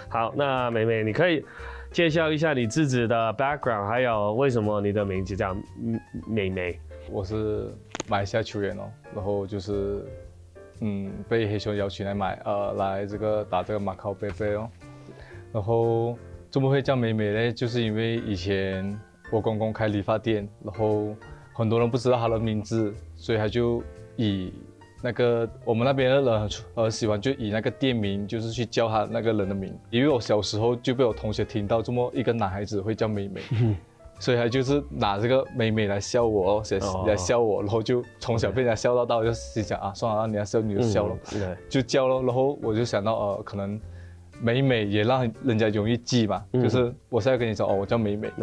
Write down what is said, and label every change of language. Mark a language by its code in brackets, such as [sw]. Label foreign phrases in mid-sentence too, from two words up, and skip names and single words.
[zh] 好，那美美你可以介紹一下你自己的 background， 還有為什麼你的名字叫美美？我是馬來西亞球員哦，然後就是被黑熊邀請來這個打這個馬考杯杯哦。然後怎麼會叫美美呢？就是因為以前我公公開理髮店，然後很多人不知道他的名字，所以他就以那個我們那邊的人很喜歡就以那個店名就是去叫他那個人的名。因為我小時候就被我同學聽到這麼一個男孩子會叫美美。所以他就是拿這個美美來笑我，來笑我，然後就從小被人家笑到大，我就心想啊，算了，你要笑你就笑咯，就叫咯。然後我就想到可能美美也讓人家容易記嘛，就是我現在跟你說我叫美美，